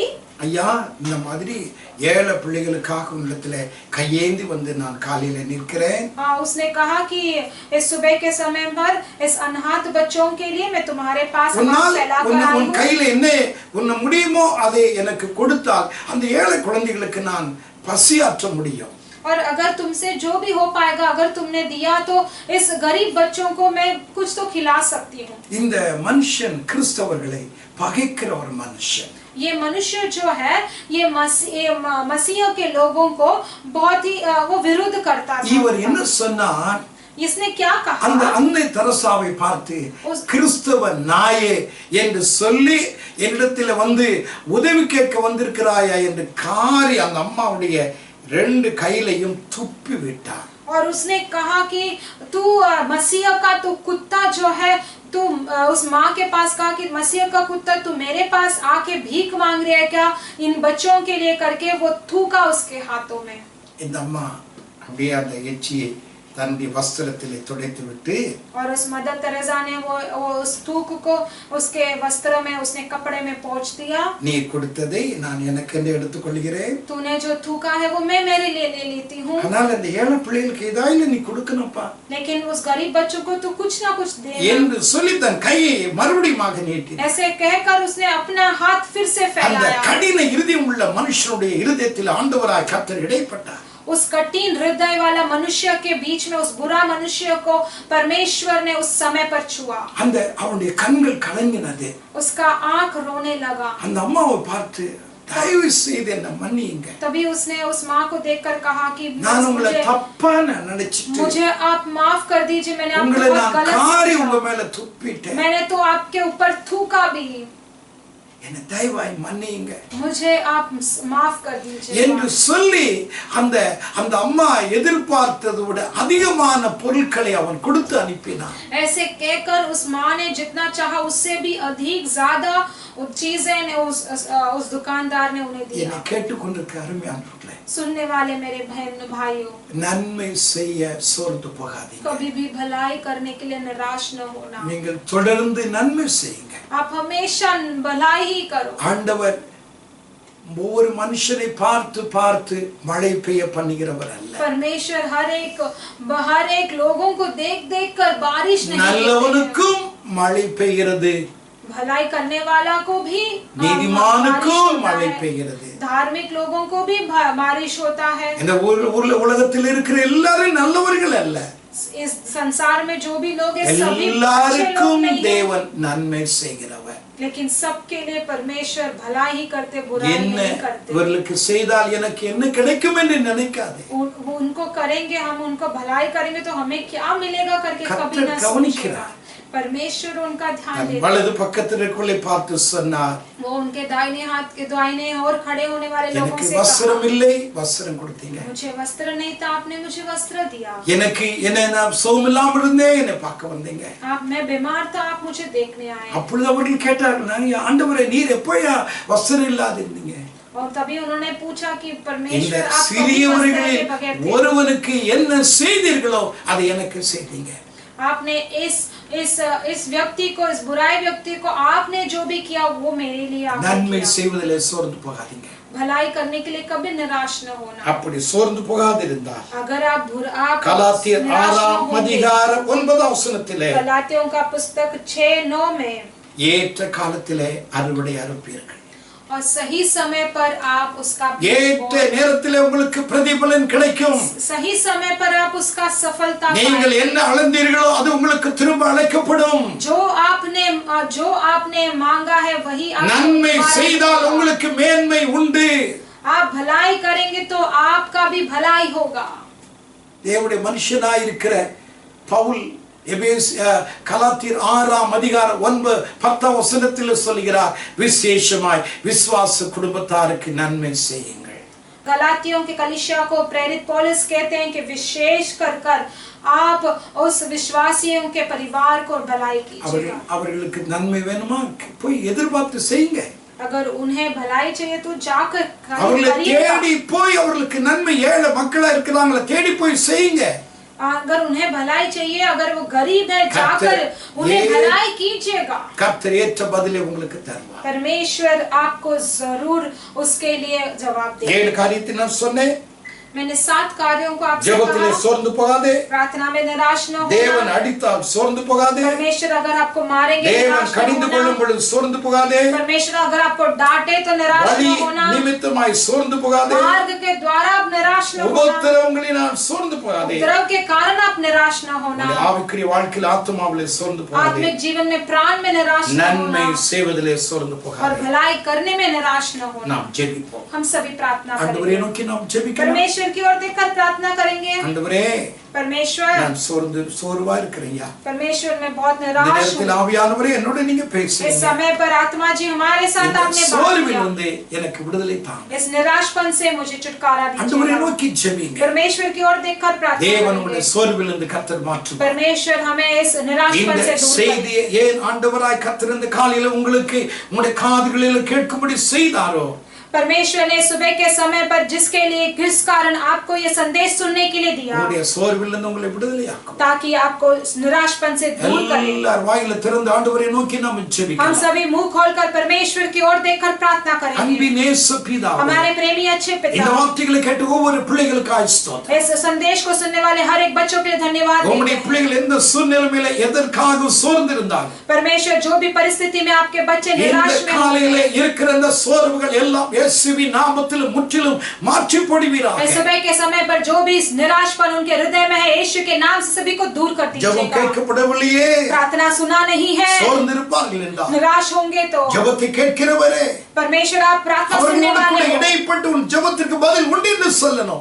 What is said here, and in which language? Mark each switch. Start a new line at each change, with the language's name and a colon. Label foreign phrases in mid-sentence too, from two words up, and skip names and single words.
Tamil: ஐயா, இந்த மாதிரி ஏழை பிள்ளைகளுக்காக உங்களிடத்திலே கையேந்தி வந்து நான் காலையில நிற்கிறேன்.
Hindi: उसने कहा कि इस सुबह के समय पर इस अनाथ बच्चों के लिए मैं तुम्हारे पास
Tamil: உன் கையில என்ன உன்ன முடியுமோ அதை எனக்கு கொடுத்தால் அந்த ஏழை குழந்தைகளுக்கு நான் பசியாற்ற முடியும்.
Hindi: और अगर तुमसे जो भी हो पाएगा, अगर तुमने दिया तो इस गरीब बच्चों को मैं कुछ तो खिला सकती हूँ।
Tamil: இந்த மனுஷன் கிறிஸ்தவர்களை பகைக்கிற ஒரு மனுஷன்.
Hindi: ये मनुष्य जो है ये मसीह के लोगों को बहुत ही वो विरोध करता था।
Tamil: இவர் என்ன சொன்னார்?
Hindi: इसने क्या कहा?
Tamil: அந்த அன்னை தெரசாவை பார்த்து கிறிஸ்தவ நாயே என்று சொல்லி என்னிடத்தில் வந்து உதவி கேட்க வந்திருக்கிறாயா என்று காரி அந்த அம்மாவுடைய ரெண்டு கையிலையும் துப்பி விட்டார்.
Hindi: और उसने कहा कि तू मसीह का तू कुत्ता जो है, तू उस माँ के पास कहा कि मसीह का कुत्ता तू मेरे पास आके भीख मांग रहा है क्या इन बच्चों के लिए करके वो थूका उसके हाथों में।
Tamil: இந்த அம்மா அப்படியே அந்த எச்சியை தன்னுடைய வஸ்திரத்திலே துடைத்து விட்டு,
Hindi: और उस मदर तेरेसा ने वो उस थूक को उसके वस्त्र में, उसने कपड़े में पोंछ दिया।
Tamil: நீ கொடுத்ததை நான் எனக்கென்று எடுத்துக்கொள்கிறேன்.
Hindi: तूने जो थूका है वो मैं मेरे लिए ले लेती हूँ।
Tamil: ஆனால் அந்த ஏழை பிள்ளைகளுக்கு ஏதாவது நீ கொடுக்கணும்ப்பா
Hindi: लेकिन उस गरीब बच्चों को तू कुछ ना कुछ दे
Tamil: என்று சொல்லி தன் கையை மறுபடியும் நீட்டி,
Hindi: ऐसे कहकर उसने अपना हाथ फिर से
Tamil: அந்த
Hindi: फैलाया।
Tamil: கடின இருதயம் உள்ள மனுஷனுடைய இருதயத்தில் ஆண்டவராய் கர்த்தர் இடைப்பட்டார்.
Hindi: उस कठिन हृदय वाला मनुष्य के बीच में उस बुरा मनुष्य को परमेश्वर ने उस समय पर छुआ।
Tamil: அந்த அவனுடைய கண்கள் கலங்கினது.
Hindi: उसका आंख रोने लगा।
Tamil: அந்த अम्माவை பார்த்து தயவு செய்து என்ன மன்னியுங்க.
Hindi: तभी उसने उस माँ को देखकर कहा कि
Tamil: நான் உங்களை தப்பா நினைச்சிட்டு,
Hindi: मुझे आप माफ कर दीजिए, मैंने आपको
Tamil: உங்களை
Hindi: बहुत
Tamil: நான்
Hindi: गलत
Tamil: காரி
Hindi: समझा।
Tamil: உங்க மேல துப்பிட்டேன்.
Hindi: मैंने तो आपके ऊपर थूका भी,
Tamil: என்ன தயவாய் மன்னியுங்க
Hindi: मुझे आप माफ कर दीजिए
Tamil: என்று சொல்லி அந்த அந்த அம்மா எதிர்பார்த்ததை விட அதிகமான பொருட்களை அவன் கொடுத்து அனுப்பினான்.
Hindi: ऐसे कहकर उस माँ ने जितना चाहा उससे भी अधिक ज्यादा चीजें ने उस दुकानदार ने उन्हें दिया।
Tamil: என்னை கேட்டுக்கொண்டிருக்க அருமையானவர்களே,
Hindi: सुनने वाले मेरे बहन भाइयों,
Tamil: நன்மை செய்ய சோர்ந்து போகாதீங்க.
Hindi: कभी भी भलाई करने के लिए निराश न होना।
Tamil: நீங்கள் தொடர்ந்து நன்மை செய்யுங்க.
Hindi: आप हमेशा भलाई ही करो।
Tamil: ஆண்டவர் ஒவ்வொரு மனுஷனை பார்த்து பார்த்து மழை பெய்ய பண்ணுகிறவர் அல்ல.
Hindi: परमेश्वर हर एक लोगों को देख देख कर बारिश नहीं देते हैं।
Tamil: நல்லவனுக்கும் மழை பெய்கிறது,
Hindi: भलाई करने वाला को भी,
Tamil: நீதிமானுக்கும் மழை பெய்கிறது,
Hindi: धार्मिक लोगों को भी बारिश होता है।
Tamil: இந்த உலகத்தில் இருக்கிற எல்லாரும் நல்லவர்கள் அல்ல.
Hindi: इस संसार में जो भी लोग हैं सभी अच्छे लोग
Tamil: எல்லாருக்கும்
Hindi: नहीं हैं।
Tamil: தேவன் நன்மை செய்கிறவர்.
Hindi: लेकिन सबके लिए परमेश्वर भलाई ही करते, बुराई
Tamil: என்ன
Hindi: नहीं करते।
Tamil: இவர்களுக்கு செய்தால் எனக்கு என்ன கிடைக்கும் என்று நினைக்காதே.
Hindi: उनको करेंगे, हम उनको भलाई करेंगे तो हमें क्या मिलेगा करके कभी
Tamil: கர்த்தர்
Hindi: ना
Tamil: கவனிக்கிறார்.
Hindi: सोचेगा। परमेश्वर उनका ध्यान
Tamil: தன்
Hindi: देता है।
Tamil: வலது பக்கத்திற்குள்ளே பார்த்து சொன்னார்,
Hindi: वो उनके दाहिने हाथ के दाहिने और खड़े होने वाले लोगों
Tamil: எனக்கு
Hindi: से
Tamil: வஸ்திரம்
Hindi: कहा,
Tamil: இல்லை, வஸ்திரம் கொடுத்தீங்க.
Hindi: मुझे वस्त्र नहीं था, आपने मुझे वस्त्र दिया।
Tamil: என்ன நான் சோமில்லாம இருந்தேன், என்னை பார்க்க வந்தீங்க.
Hindi: मैं बीमार था, आप मुझे देखने आए।
Tamil: அப்பொழுது அவர்கள் கேட்டார்கள், நாங்க ஆண்டவரே நீர் எப்பயா வஸ்திரம் இல்லாது இருந்தீங்க?
Hindi: और तभी उन्होंने पूछा कि
Tamil: இந்த
Hindi: परमेश्वर आप कभी वस्त्र
Tamil: சிறியவர்களில்
Hindi: के बगैर थे?
Tamil: ஒருவனுக்கு என்ன செய்தீர்களோ அதை எனக்கு செய்தீங்க.
Hindi: आपने इस व्यक्ति को, इस बुराई व्यक्ति को आपने जो भी किया वो मेरे लिए आपने
Tamil: நன்மை
Hindi: किया।
Tamil: செய்வதிலே சோர்ந்து போகாதீங்க.
Hindi: भलाई करने के लिए कभी निराश न होना।
Tamil: அப்படி சோர்ந்து போகாதிருந்தால்
Hindi: अगर आप
Tamil: கலாத்தியர்
Hindi: निराश न
Tamil: 6ஆம்
Hindi: होंगे,
Tamil: அதிகாரம் 9ஆம் வசனத்திலே
Hindi: गलातियों का पुस्तक 6:9 में
Tamil: ஏற்ற காலத்திலே அறுவடை அறுப்பீர்கள்.
Hindi: और सही समय पर आप उसका बीज
Tamil: ஏற்ற
Hindi: बोएं।
Tamil: நேரத்திலே உங்களுக்கு பிரதிபலன் கிடைக்கும்.
Hindi: सही समय पर आप उसका सफलता
Tamil: நீங்கள்
Hindi: पाएंगे।
Tamil: என்ன அளந்தீர்களோ அது உங்களுக்கு திரும்ப அழைக்கப்படும்.
Hindi: जो आपने मांगा है वही आपको
Tamil: நன்மை
Hindi: दोबारा
Tamil: செய்தால்
Hindi: मिलेगा।
Tamil: உங்களுக்கு மேன்மை உண்டு.
Hindi: आप भलाई करेंगे तो आपका भी भलाई होगा।
Tamil: தேவனுடைய மனுஷனாய் இருக்கிற பவுல் கலாத்தியர் 6ஆம் அதிகாரம் 9-10 வசனத்தில் சொல்கிறார், விசேஷமாய் விசுவாச குடும்பத்தாருக்கு நன்மை செய்யுங்கள்.
Hindi: गलातियों के कलीसिया को प्रेरित पौलुस कहते हैं कि विशेष कर आप उस विश्वासियों के परिवार को भलाई कीजिएगा।
Tamil: அவர்களுக்கு நன்மை வேணுமா, போய் எதிர்பார்த்து செய்யுங்க.
Hindi: अगर उन्हें भलाई चाहिए तो जाकर
Tamil: அவர்களை
Hindi: करिएगा।
Tamil: தேடி போய் அவர்களுக்கு நன்மை, ஏழை மக்களா இருக்கிறாங்களா தேடி போய் செய்யுங்க.
Hindi: अगर उन्हें भलाई चाहिए, अगर वो गरीब है, जाकर उन्हें भलाई कीजिएगा।
Tamil: கர்த்தர் ஏற்ற பதிலை உங்களுக்கு தருவார்.
Hindi: परमेश्वर आपको जरूर उसके लिए जवाब देगा।
Tamil: 7 காரியத்தை நான் சொன்னேன்.
Hindi: मैंने 7 कार्यों को आपसे
Tamil: ஜெபத்திலே
Hindi: कहा।
Tamil: சோர்ந்து போகாதே.
Hindi: प्रार्थना में निराश न
Tamil: தேவன்
Hindi: होना।
Tamil: அடித்தால் சோர்ந்து போகாதே.
Hindi: परमेश्वर अगर आपको मारेंगे
Tamil: தேவன்
Hindi: निराश न
Tamil: கடிந்து கொள்ளும்
Hindi: होना।
Tamil: பொழுது சோர்ந்து போகாதே.
Hindi: परमेश्वर अगर आपको डांटे तो निराश
Tamil: வலி
Hindi: न होना।
Tamil: நிமித்தமாய் சோர்ந்து போகாதே.
Hindi: मार्ग के द्वारा आप निराश न होना।
Tamil: உபத்திரவங்களினால் சோர்ந்து போகாதே.
Hindi: उपद्रव के कारण आप निराश न होना।
Tamil: ஆவிக்குரிய வாழ்க்கையில் ஆத்துமாவிலே சோர்ந்து போகாதே.
Hindi: आत्मिक जीवन में प्राण में निराश न
Tamil: நன்மை
Hindi: होना
Tamil: செய்வதிலே சோர்ந்து
Hindi: और
Tamil: போகாதே.
Hindi: भलाई करने में निराश न होना।
Tamil: நாம் ஜெபிப்போம்.
Hindi: हम सभी प्रार्थना
Tamil: ஆண்டவரே
Hindi: करेंगे।
Tamil: நோக்கி நாம் ஜெபிக்கணும்.
Hindi: परमेश्वर की ओर देखकर प्रार्थना करेंगे।
Tamil: ஆண்டவரே
Hindi: परमेश्वर,
Tamil: நான் சோர்வா இருக்கிறேன்யா.
Hindi: परमेश्वर मैं बहुत
Tamil: இந்த
Hindi: निराश
Tamil: நேரத்தில்
Hindi: हूँ।
Tamil: ஆவியானவரே என்னோட நீங்க
Hindi: इस
Tamil: பேசுங்க.
Hindi: समय पर आत्मा जी हमारे साथ
Tamil: இந்த
Hindi: आपने बात
Tamil: சோர்வில்
Hindi: किया।
Tamil: வந்து எனக்கு விடுதலை தாங்க.
Hindi: इस निराशपन से मुझे छुटकारा
Tamil: ஆண்டவரே
Hindi: दीजिए।
Tamil: நோக்கி ஜெபிங்க.
Hindi: परमेश्वर की ओर देखकर प्रार्थना
Tamil: தேவன்
Hindi: करेंगे।
Tamil: உங்களுடைய சோர்வில் இருந்து கர்த்தர் மாற்றுவார்.
Hindi: परमेश्वर हमें इस निराशपन
Tamil: இந்த
Hindi: से दूर करें।
Tamil: செய்தியை ஏன் ஆண்டவராய் கர்த்தர் இந்த காலையில உங்களுக்கு உங்களுடைய காதுகளில் கேட்கும்படி செய்தாரோ,
Hindi: परमेश्वर ने सुबह के समय पर जिसके लिए किस कारण आपको ये संदेश सुनने के लिए दिया,
Tamil: உங்களுடைய சோர்வில் இருந்து உங்களை விடுதலையாக்கும்.
Hindi: ताकि आपको इस निराशपन से दूर करे।
Tamil: எல்லார் வாயில திறந்து ஆண்டவரை நோக்கி நாம்
Hindi: हम
Tamil: ஜெபிக்கலாம்.
Hindi: सभी मुंह खोलकर परमेश्वर की ओर देखकर प्रार्थना करेंगे।
Tamil: அன்பின் இயேசு பிதாவே,
Hindi: हमारे प्रेमी अच्छे
Tamil: இந்த
Hindi: पिता,
Tamil: வார்த்தைகளை கேட்டு ஒவ்வொரு பிள்ளைகளுக்காய் ஸ்தோத்திரம்.
Hindi: इस संदेश को सुनने वाले हर एक बच्चों के लिए धन्यवाद देते
Tamil: உங்களுடைய
Hindi: हैं।
Tamil: பிள்ளைகள் எந்த சூழ்நிலையில எதற்காக சோர்ந்திருந்தாங்க,
Hindi: परमेश्वर जो भी परिस्थिति में आपके बच्चे
Tamil: இந்த
Hindi: निराश में
Tamil: காலையில
Hindi: होंगे,
Tamil: இருக்கிற அந்த சோர்வுகள் எல்லாம் இயேசுவின் நாமத்தில் முற்றிலும் மாற்றி போடுவீராக.
Hindi: इस सुबह के समय पर जो भी निराशपन उनके हृदय में है, यीशु के नाम से सभी को दूर कर
Tamil: ஜெபம்
Hindi: दीजिएगा।
Tamil: கேட்கப்படவில்லையே,
Hindi: प्रार्थना सुना नहीं है,
Tamil: சோர்ந்திருப்பார்கள் என்றால்
Hindi: निराश होंगे तो
Tamil: ஜெபத்தை கேட்கிறவரே,
Hindi: परमेश्वर आप प्रार्थना सुनने
Tamil: அவர்களோடு கூட
Hindi: वाले हो।
Tamil: இடைப்பட்டு உன் ஜெபத்திற்கு பதில் உண்டு என்று சொல்லணும்.